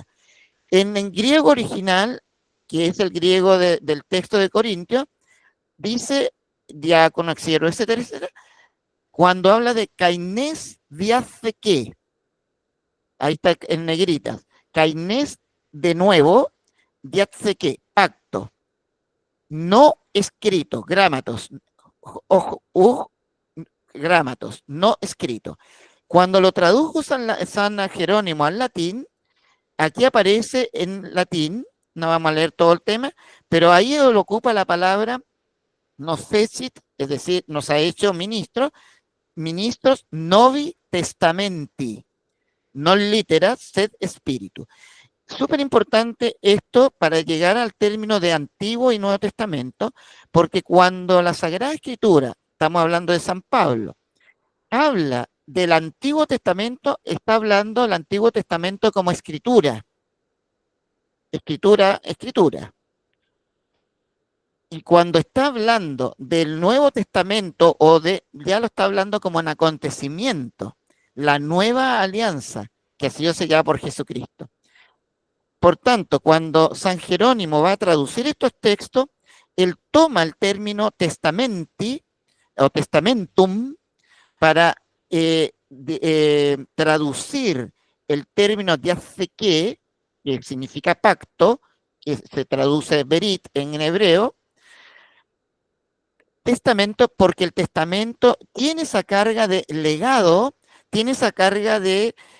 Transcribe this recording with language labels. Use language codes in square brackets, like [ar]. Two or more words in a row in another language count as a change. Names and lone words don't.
[es] En griego original, que es el griego del texto de Corintios, dice diácono, auxiliar, etcétera, etcétera, cuando habla de [el] καινῆς διαθήκης, [es] ahí está en negritas, kainés de nuevo, diatheke, pacto, no escrito, grámatos, grámatos, no escrito. Cuando lo tradujo San Jerónimo al latín, aquí aparece en latín, no vamos a leer todo el tema, pero ahí lo ocupa la palabra [la] nos fecit, [es] es decir, nos ha hecho [la] ministros novi testamenti, non litera sed spiritu. [es] Súper importante esto para llegar al término de Antiguo y Nuevo Testamento, porque cuando la Sagrada Escritura, estamos hablando de San Pablo, habla del Antiguo Testamento, está hablando del Antiguo Testamento como escritura. Escritura. Y cuando está hablando del Nuevo Testamento, ya lo está hablando como un acontecimiento, la nueva alianza que ha sido sellada por Jesucristo. Por tanto, cuando San Jerónimo va a traducir estos textos, él toma el término testamenti o testamentum para traducir el término diatheke, que significa pacto, que se traduce berit en hebreo, testamento, porque el testamento tiene esa carga de legado, tiene esa carga de